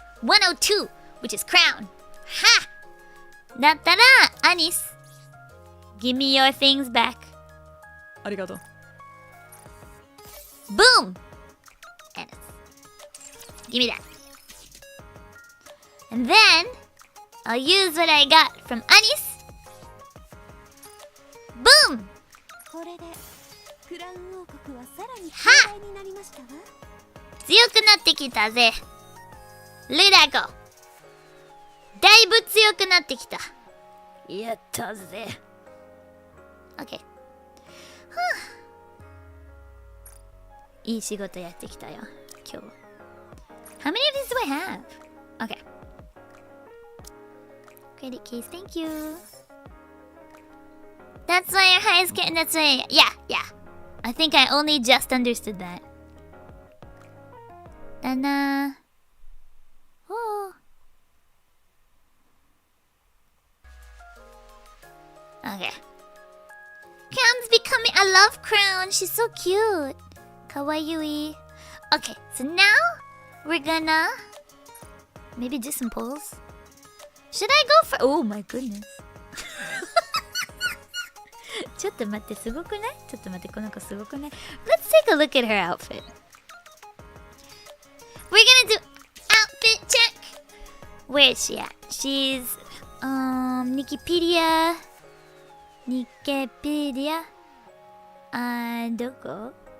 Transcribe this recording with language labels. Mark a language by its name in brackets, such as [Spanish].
[English] 102, which is crown. Ha! だったら Anis, give me your things back. [Japanese] ありがとう。 [English] Boom! Anis. Give me that. And then I'll use what I got from Anis. Boom! [Japanese] これでクラウン王国はさらには強大になりましたわ。強くなってきたぜ。ルダコ。だいぶ強くなってきた。やったぜ。 [English] OK。 [Japanese] いい仕事やってきたよ、今日。 [English] How many of these do I have? OK. Credit case, thank you. That's why your highest getting. That's why. Yeah. I think I only just understood that. [Japanese] だな。Oh. [English] Okay. Crown's becoming. I love Crown. She's so cute. Kawaii. Okay, so now we're gonna maybe do some pulls. Should I go for? Oh my goodness. [Japanese] ちょっと待って、すごくない？ちょっと待って、この子すごくない？ [English] Let's take a look at her outfit. We're gonna do outfit check. Where is she at? She's Wikipedia. [Japanese] Nikkepedia. どこ？